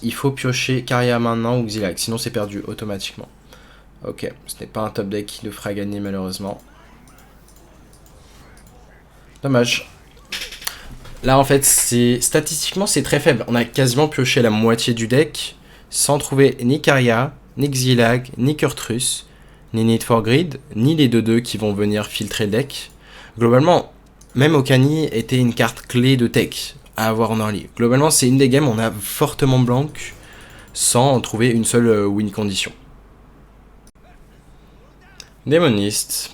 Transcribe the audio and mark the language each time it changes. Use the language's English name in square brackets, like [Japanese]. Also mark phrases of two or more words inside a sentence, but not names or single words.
[French] Il faut piocher Carrière maintenant ou Xilag, sinon c'est perdu automatiquement. Ok, ce n'est pas un [English] top deck [French] qui le fera gagner malheureusement. Dommage. Là en fait, statistiquement c'est très faible. On a quasiment pioché la moitié du deck sans trouver ni Carrière, ni Xilag, ni Kurtrus, ni Need for Greed, ni les 2-2 qui vont venir filtrer le deck. Globalement, même Okani était une carte clé de tech à avoir en early. Globalement, c'est une des games où on a fortement blanc sans trouver une seule [English] win condition. [French] Démoniste.